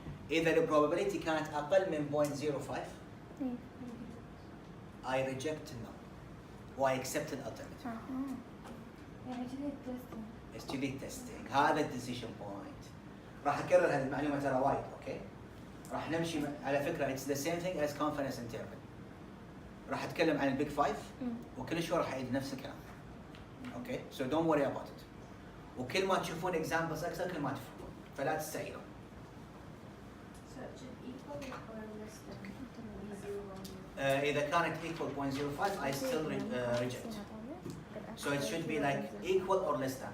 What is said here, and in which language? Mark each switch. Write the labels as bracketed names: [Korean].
[Arabic] اذا البروبابيلتي كانت اقل من 0.05 إيه. [English] I reject the null [Arabic] و [English] I accept the alternative. [Arabic] يعني كذا التستنج. [English] It's delete testing. [Arabic] هذا الديسيشن بوينت. راح اكرر هذه المعلومه ترى وايد اوكي. راح نمشي على فكره [English] it's the same thing as confidence interval. [Arabic] راح اتكلم عن البيج فايف وكل شوي راح اعيد نفس الكلام. اوكي [English] so don't worry about it. [Arabic] وكل ما تشوفون examples اكثر كل ما تفهمون فلا تستعيروا. [English] So it should equal or less than B01. اذا كانت equal 0.05 I still reject. So it should be like equal or less than.